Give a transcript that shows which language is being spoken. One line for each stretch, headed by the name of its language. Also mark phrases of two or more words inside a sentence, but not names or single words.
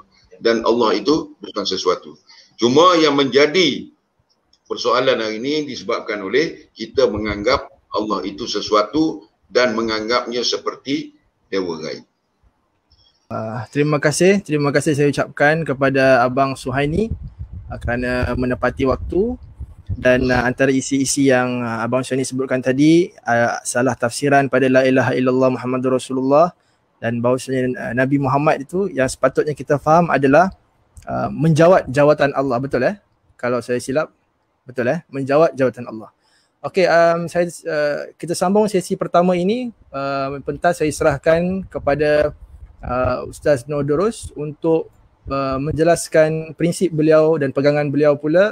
Malay: Dan Allah itu bukan sesuatu. Cuma yang menjadi persoalan hari ini disebabkan oleh kita menganggap Allah itu sesuatu dan menganggapnya seperti dewa gaib. Terima kasih saya ucapkan kepada Abang Suhaini kerana menepati waktu. Dan antara isi-isi yang Abang Suhaini sebutkan tadi, salah tafsiran pada
Arabic: لا إله إلا الله محمد رسول الله,
Malay: dan bahawasanya Nabi Muhammad itu yang sepatutnya kita faham adalah menjawat jawatan Allah. Betul kalau saya silap? Betul menjawat jawatan Allah. Okey, kita sambung sesi pertama ini. Pentas saya serahkan kepada Ustaz Nordurus untuk menjelaskan prinsip beliau dan pegangan beliau pula.